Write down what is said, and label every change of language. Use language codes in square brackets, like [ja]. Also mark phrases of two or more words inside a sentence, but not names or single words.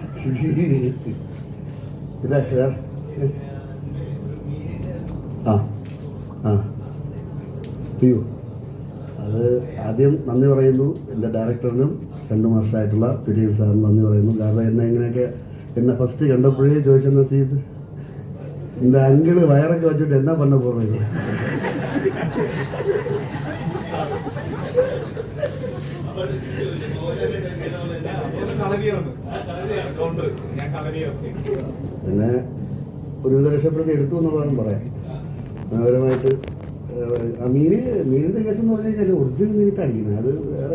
[ml] ഇതാ ആ ആ അയ്യോ, അത് ആദ്യം നന്ദി പറയുന്നു എൻ്റെ ഡയറക്ടറിനും സ്റ്റണ്ട് മാസ്റ്ററായിട്ടുള്ള വിജയൻ സാറിന് നന്ദി പറയുന്നു. കാരണം എന്നെ ഫസ്റ്റ് കണ്ടപ്പോഴേ ചോദിച്ചെന്നാ ചെയ്ത് [ta] இந்த அங்கிள் வயரங்க வச்சுட்டு என்ன பண்ண போறீங்க? [ml] പിന്നെ ഒരുവിധ രക്ഷപ്പെടുത്തി എടുത്തു എന്നുള്ളതാണ് പറയാം. മനോഹരമായിട്ട് മീനിന്റെ കേസ് എന്ന് പറഞ്ഞു കഴിഞ്ഞാൽ ഒറിജിനൽ മീനിട്ട് അടിക്കുന്നത്, അത് വേറെ